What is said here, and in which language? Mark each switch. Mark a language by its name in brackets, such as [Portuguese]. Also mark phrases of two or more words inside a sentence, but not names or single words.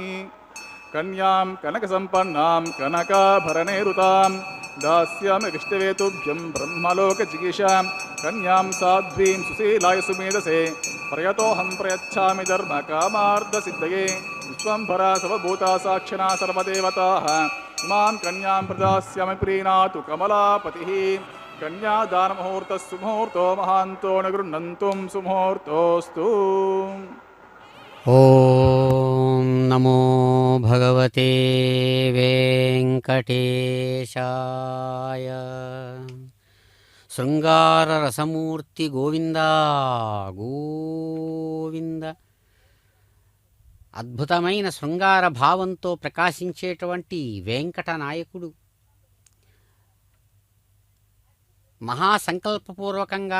[Sanskrit] कन्यां कनकसम्पन्नां कनकाभरणैरुतां दास्यामि विष्णवे तुभ्यं ब्रह्मलोकजिगीषां कन्यां साध्वीं सुशीलाय सुमेधसे प्रयतोऽहं प्रयच्छामि धर्मकामार्थसिद्धये विश्वम्भरा सर्वभूता साक्षिणा सर्वदेवताः इमां कन्यां प्रदास्यामि प्रीणातु कमलापतिः। कन्यादानमुहूर्तः सुमुहूर्तो महान्तो न गृह्णन्तुं सुमुहूर्तोऽस्तु। ॐ नमो भगवते वेङ्कटेशाय। శృంగారరసమూర్తి గోవింద గోవింద. [Telugu] అద్భుతమైన శృంగార భావంతో ప్రకాశించేటువంటి వెంకట నాయకుడు మహాసంకల్పపూర్వకంగా